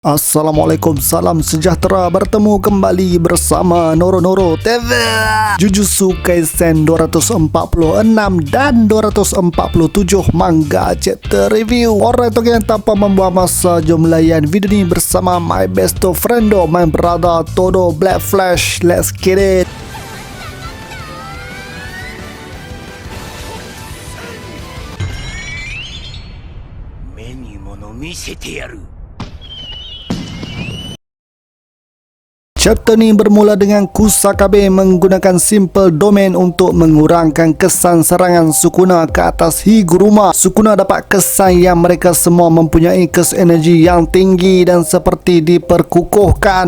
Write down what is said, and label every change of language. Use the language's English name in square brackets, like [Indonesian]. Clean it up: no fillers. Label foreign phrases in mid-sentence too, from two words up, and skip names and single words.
[Malay] Assalamualaikum, salam sejahtera. Bertemu kembali bersama Noro TV. [English] Jujutsu Kaisen 246 dan 247 manga chapter review. Alright, okay, tanpa membuang masa, jom layan video ni bersama my best friendo, my brother Todo Black Flash. Let's get it. [Japanese] 目に物見せてやる。 [Malay] Chapter ni bermula dengan Kusakabe menggunakan [English] simple domain [Malay] untuk mengurangkan kesan serangan Sukuna ke atas Higuruma. Sukuna dapat kesan yang mereka semua mempunyai kes energi yang tinggi dan seperti diperkukuhkan.